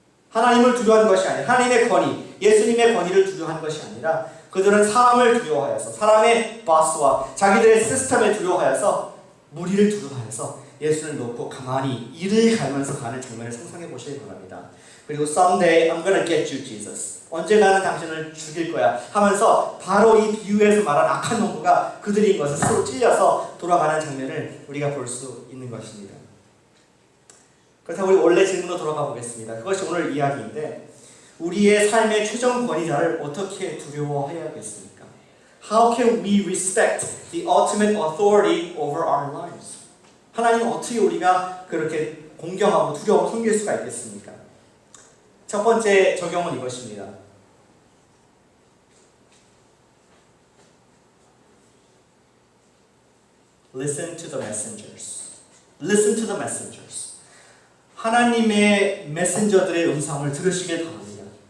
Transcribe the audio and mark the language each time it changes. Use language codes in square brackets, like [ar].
[ko] 하나님을 두려워한 것이 아니라 하나님의 권위, 예수님의 권위를 두려워한 것이 아니라 그들은 사람을 두려워하여서 사람의 바스와 자기들의 시스템을 두려워하여서 무리를 두려워하여서 예수를 놓고 가만히 이를 갈면서 가는 장면을 상상해 보시기 바랍니다. 그리고 [en] someday I'm gonna get you, Jesus. [ko] 언젠가는 당신을 죽일 거야 하면서 바로 이 비유에서 말한 악한 농부가 그들인 것을 스스로 찔려서 돌아가는 장면을 우리가 볼 수 있는 것입니다. 그렇다고 우리 원래 질문으로 돌아가 보겠습니다. 그것이 오늘 이야기인데 우리의 삶의 최종 권위자를 어떻게 두려워해야겠습니까? [en] How can we respect the ultimate authority over our lives? [ko] 하나님 어떻게 우리가 그렇게 공경하고 두려워 섬길 수가 있겠습니까? 첫 번째 적용은 이것입니다. [en] Listen to the messengers. Listen to the messengers. [ko] 하나님의 메신저들의 음성을 들으시길 바랍니다.